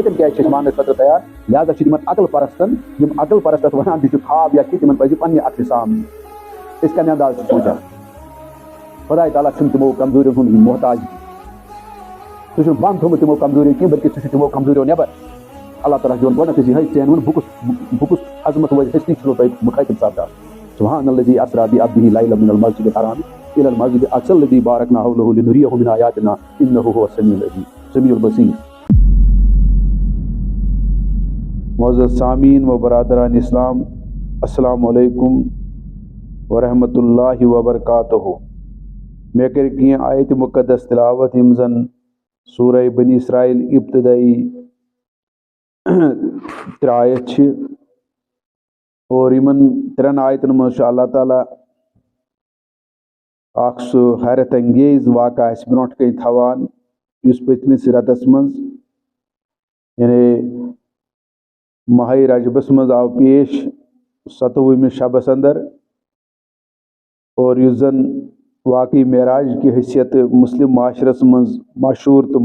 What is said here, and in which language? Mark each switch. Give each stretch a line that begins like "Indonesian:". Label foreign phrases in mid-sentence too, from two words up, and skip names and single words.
Kashmiri: ییٚتٮ۪ن کیازِ چھِ أسۍ ماننہٕ خٲطرٕ تیار لہذا چھِ تِمن عقل پرستن یِم عقل پرست اتھ ونان تہِ چھِ خواب یا کینٛہہ تِمن پزِ پننہِ عقلہِ سامنہٕ أسۍ کمہِ انداز چھِ سونچان خۄداے تعالیٰ چھُنہٕ تِمو کمزوٗریو ہُنٛد محتاج سُہ چھُنہٕ بنٛد تھوٚمُت تِمو کمزوٗریو کینٛہہ بلکہِ سُہ چھُ تِمو کمزوٗریو نٮ۪بر اللہ تعالیٰ چھُ ووٚن گۄڈنیٚتھٕے یِہوٚے ژےٚ ووٚن بہٕ کُس عظمت وٲلۍ ہستی چھُنو تۄہہِ مُخٲطِب سپدان
Arabic: سبحان الذی اسرا بعبدہ لیلا من المسجد الحرام الى المسجد الاقصى الذی بارکنا حولہ لنریہ من آیاتنا انہ هو السمیع البصیر.
Urdu: معزز سامعین و برادران اسلام
Arabic: السلام علیکم ورحمۃ اللہ وبرکاتہ.
Kashmiri: مےٚ کٔرۍ کینٛہہ آیتہِ مُقدس تلاوت یِم زن سورہ بنی اسرائیل ابتدائی 3 آیت چھِ اور یِمن 3 آیتن منٛز چھُ اللہ تعالیٰ اکھ سُہ حیرت انگیز واقعہ اَسہِ برونٛٹھ کَنۍ تھاوان یُس پٔتمِس رٮ۪تس منٛز یعنی ماہ رجبس منٛز آو پیش 27وِ شبس اندر اور یُس زن واقعی معراج کہِ حیثیت مسلم معاشرس منٛز مشہوٗر تہٕ